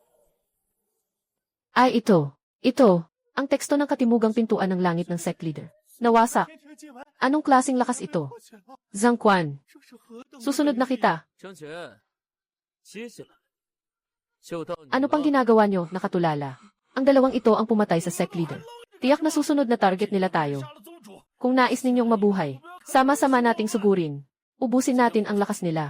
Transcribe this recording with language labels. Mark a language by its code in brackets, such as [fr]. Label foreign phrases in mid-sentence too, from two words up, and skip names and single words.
[tl] Ay ito. Ito. Ang teksto ng katimugang pintuan ng langit ng [en] sect leader. [tl] Nawasak. Anong klaseng lakas ito? Zhang Quan, susunod na kita. [zh] 张全，接下来就到你 [tl] Ano pang [zh] 了。 [tl] ginagawa nyo, nakatulala? Ang dalawang ito ang pumatay sa [en] sect leader. [tl] Tiyak na susunod na target nila tayo. [zh] 杀了宗主， [tl] Kung nais ninyong mabuhay, sama-sama nating sugurin. Ubusin natin ang lakas nila.